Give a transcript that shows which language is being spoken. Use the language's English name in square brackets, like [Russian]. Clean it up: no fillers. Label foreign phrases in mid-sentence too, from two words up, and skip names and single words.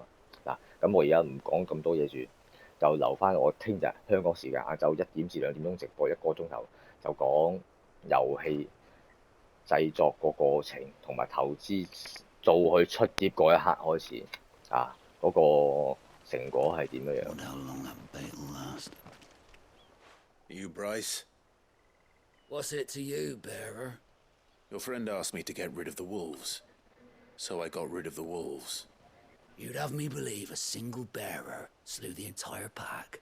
[Cantonese] 嗱，咁我而家唔講咁多嘢住，就留翻我聽日香港時間晏晝1點至2點鐘直播1個鐘頭，就講遊戲製作個過程同埋投資做佢出碟嗰一刻開始啊，嗰個成果係點樣樣？ [English] Wonder how long that bait will last. You, Bryce? What's it to you, Bearer? Your friend asked me to get rid of the wolves, so I got rid of the wolves. You'd have me believe a single bearer slew the entire pack.